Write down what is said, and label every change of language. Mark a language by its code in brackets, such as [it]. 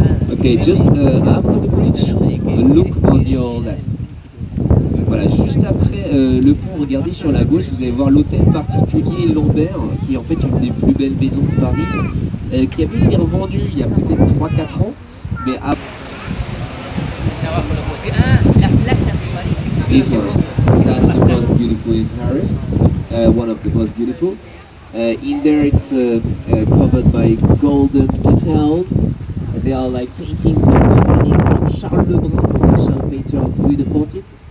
[en] Okay, just after the bridge, look on your left. [fr] Voilà, juste après le pont, regardez sur la gauche, vous allez voir l'hôtel particulier Lambert, qui est en fait une des plus belles maisons de Paris, qui avait été revendue il y a peut-être 3-4 ans, mais après [es] Allá abajo lo puse. Ah, las playas de París. [en] this one, that's the most beautiful in Paris, one of the most beautiful. In there it's covered by golden details. They are like paintings of the ceiling from Charles Lebrun, official painter of Louis XIV.